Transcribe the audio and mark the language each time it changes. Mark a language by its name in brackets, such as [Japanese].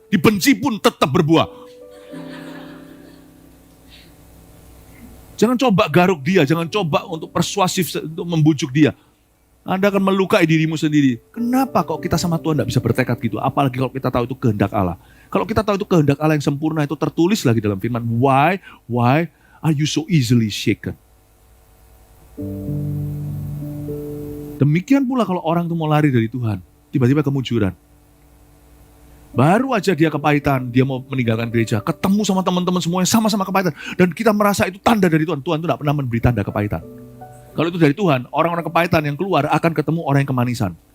[Indonesian] Dibenci pun tetap berbuah. Jangan coba garuk dia, jangan coba untuk persuasif untuk membujuk dia. Anda akan melukai dirimu sendiri. Kenapa kok kita sama Tuhan tidak bisa bertekad gitu? Apalagi kalau kita tahu itu kehendak Allah. Kalau kita tahu itu kehendak Allah yang sempurna, itu tertulis lagi dalam firman. [English] Why are you so easily shaken? [Indonesian] Demikian pula kalau orang itu mau lari dari Tuhan, tiba-tiba kemujuran. Baru aja dia kepahitan, dia mau meninggalkan gereja, ketemu sama teman-teman semuanya sama-sama kepahitan. Dan kita merasa itu tanda dari Tuhan. Tuhan itu tidak pernah memberi tanda kepahitan. Kalau itu dari Tuhan, orang-orang kepahitan yang keluar akan ketemu orang yang kemanisan.